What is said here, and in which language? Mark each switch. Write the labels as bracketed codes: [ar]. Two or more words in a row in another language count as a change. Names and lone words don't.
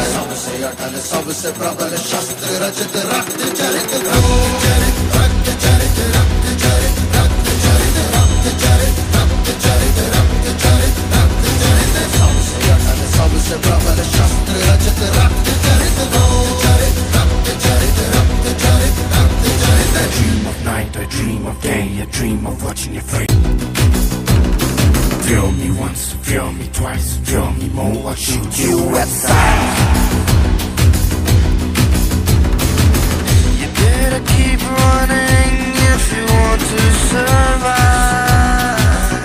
[hi] सबसे अटल सबसे प्रबल शस्त्र रचित रक्त चरित रक्त चरित रक्त चरित रक्त चरित रक्त चरित रक्त चरित रक्त चरित रक्त चरित रक्त चरित। सबसे अटल सबसे प्रबल शस्त्र रचित रक्त चरित रक्त चरित रक्त चरित रक्त चरित रक्त चरित। [en] I dream of night, I dream of day, I dream of watching you free. Feel me once, feel me twice, feel me more, I'll shoot you at sight. You better keep running if you want to survive.